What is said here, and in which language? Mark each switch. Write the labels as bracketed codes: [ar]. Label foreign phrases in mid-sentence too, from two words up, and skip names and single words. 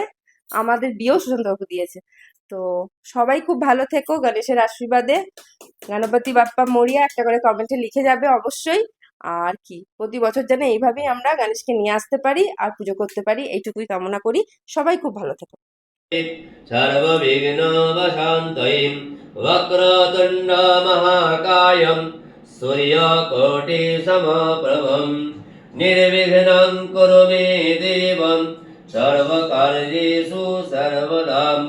[bn] আমাদের বিয়েও সুশান্ত কাকু দিয়েছে। তো সবাই খুব ভালো থেকো গণেশের আশীর্বাদে। [mr] गणपती बाप्पा मोरया [bn] একটা করে কমেন্টে লিখে যাবে অবশ্যই। আর কি, প্রতি বছর যেন এইভাবেই আমরা গণেশকে নিয়ে আসতে পারি আর পুজো করতে পারি, এইটুকুই কামনা করি। সবাই খুব ভালো থেকো। [sa] सर्वविघ्नोपशान्तये वक्रतुण्ड महाकायं सूर्यकोटिसमप्रभं निर्विघ्नं कुरु मे देव सर्वकार्येषु सर्वदा।